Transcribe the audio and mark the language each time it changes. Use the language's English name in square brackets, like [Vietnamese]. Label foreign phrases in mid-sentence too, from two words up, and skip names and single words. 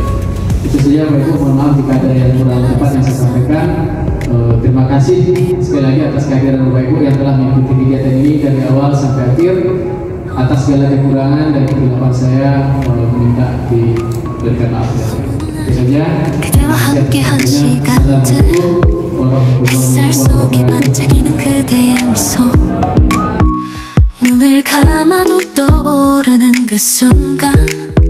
[Indonesian] Itu saja Bapak Ibu, mohon maaf jika ada yang kurang tepat yang saya sampaikan. Terima kasih sekali lagi atas kehadiran Bapak Ibu yang telah mengikuti kegiatan ini dari awal sampai akhir. Atas segala kekurangan dan kekeliruan saya meminta diberikan maaf. Itu saja. [Korean] 그대와 함께한 시간들 햇살 속에 반짝이는 그대의 미소 눈을 감아도 떠오르는 그 순간